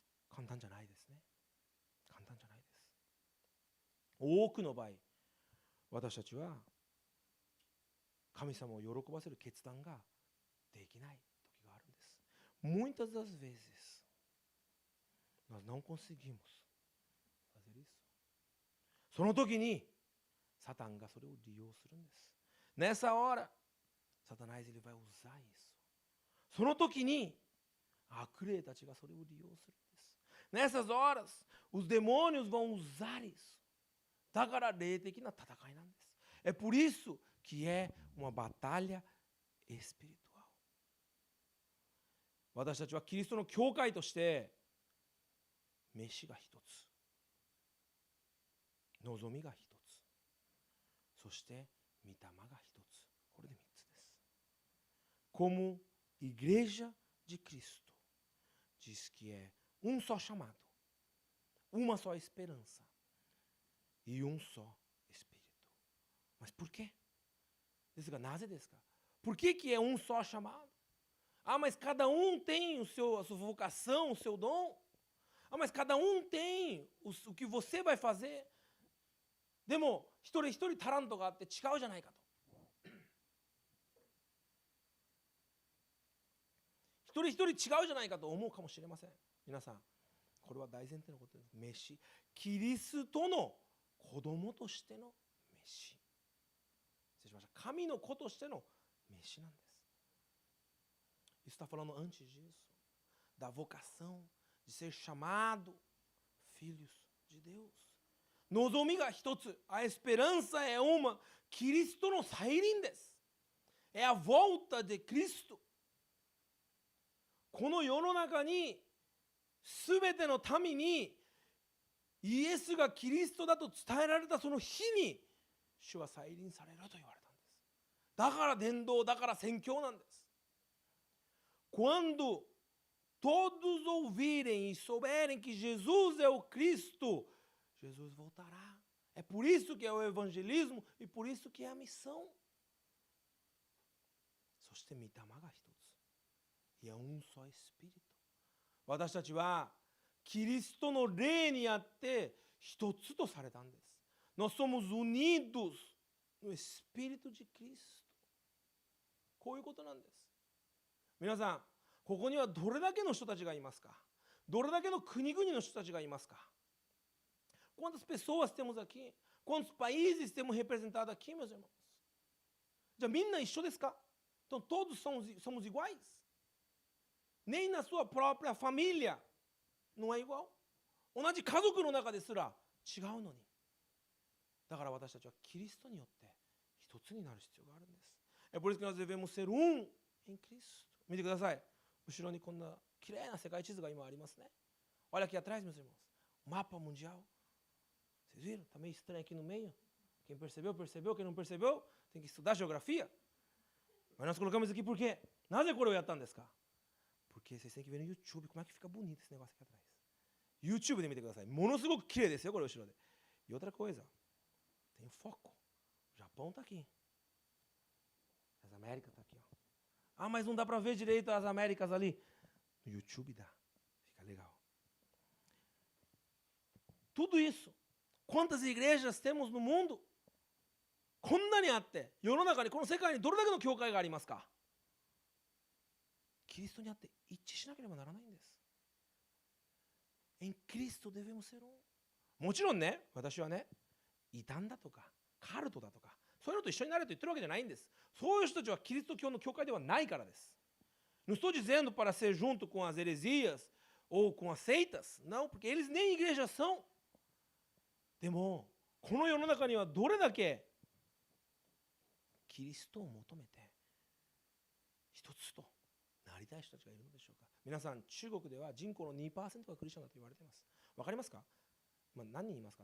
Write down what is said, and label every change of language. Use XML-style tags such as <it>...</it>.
<ja>簡単じゃないですね。簡単じゃないです。多くの場合、私たちは神様を喜ばせる決断ができない時があるんです。</ja> <pt>Muitas das vezes nós não conseguimos fazer isso.</pt> <ja>その時にサタンがそれを利用するんです。</ja> <pt>Nessa hora, Satanás ele vai usar isso.</pt> <ja>その時に悪霊たちがそれを利用するんです。</ja> <pt>Nessas horas, os demônios vão usar isso.</pt> <ja>だから霊的な戦いなんです。</ja> <pt>É por isso que é uma batalha espiritual.</pt> <ja>私たちはキリストの教会として飯が一つ、望みが一つ、そして御霊が一つ。これで三つです。</ja> <pt>Como igreja de Cristo, diz que é um só chamado, uma só esperança e um só Espírito. Mas por quê?</pt> <ja>ですが、なぜですか?</ja> <pt>Por que que é um só chamado? Ah, mas cada um tem a sua vocação, o seu dom. Ah, mas cada um tem o que você vai fazer.</pt> <ja>でも、一人一人タラントがあって違うじゃないかと。一人一人違うじゃないかと思うかもしれません。皆さん、これは大前提のことです。飯。キリストの子供としての飯。失礼しました。神の子としての飯なんです。</ja> <pt>Isso está falando antes disso, da vocação, de ser chamado filhos de Deus.</pt> <ja>望みが一つ、</ja> <pt>a esperança é uma,</pt> <ja>キリストの再臨です。</ja> <pt>É a volta de Cristo.</pt> <ja>この世の中にすべての民にイエスがキリストだと伝えられたその日に主は再臨されると言われたんです。だから伝道、だから宣教なんです。</ja> <pt>Quando todos ouvirem e souberem que Jesus é o Cristo, Jesus voltará. É por isso que é o evangelismo e por isso que é a missão.</pt> <ja>そして御霊が一つ。</ja> <pt>いや、un só espírito.</pt> <ja>私たちはキリストの霊にあって一つとされたんです。</ja> <pt>Nós somos unidos no Espírito de Cristo.</pt> <ja>こういうことなんです。皆さん、ここにはどれだけの人たちがいますか？どれだけの国々の人たちがいますか？</ja> <pt>Quantas pessoas temos aqui? Quantos países temos representados aqui, meus irmãos?</pt> <ja>じゃあみんな一緒ですか?</ja> <pt>Então todos somos iguais? Nem na sua própria família não é igual.</pt> <ja>同じ家族の中ですら違うのに。だから私たちはキリストによって一つになる必要があるんです。</ja> <pt>É por isso que nós devemos ser um em Cristo.</pt> <ja>見てください。後ろにこんな綺麗な世界地図が今ありますね。</ja> <pt>Olha aqui atrás, meus irmãos. Mapa mundial. Vocês viram? Está meio estranho aqui no meio. Quem percebeu, percebeu. Quem não percebeu, tem que estudar geografia. Mas nós colocamos aqui por quê?</pt> <ja>なぜこれをやったんですか?</ja> <pt>Porque vocês têm que ver no YouTube como é que fica bonito esse negócio aqui atrás.</pt> <ja>YouTube で見てください。ものすごく綺麗ですよ、これ後ろで。</ja> <pt>E outra coisa, tem foco. O Japão está aqui. As Américas está aqui, ó. Ah, mas não dá para ver direito as Américas ali. No YouTube dá. Fica legal. Tudo isso. Quantas igrejas temos no mundo?</pt> <ja>こんなにあって、世の中に、この世界にどれだけの教会がありますか? キリストにあって一致しなければならないんです。</ja> <pt>Em Cristo devemos ser um.</pt> <ja>もちろんね、私はね、異端だとか、カルトだとか、そういうのと一緒になれと言ってるわけじゃないんです。そういう人たちはキリスト教の教会ではないからです。</ja> <pt>Não estou dizendo para ser junto com as heresias ou com as seitas. Não, porque eles nem igreja são.</pt> <ja>でも、この世の中にはどれだけキリストを求めて一つとなりたい人たちがいるのでしょうか。皆さん、中国では人口の 2% がクリスチャンだと言われています。わかりますか？何人いますか？</ja>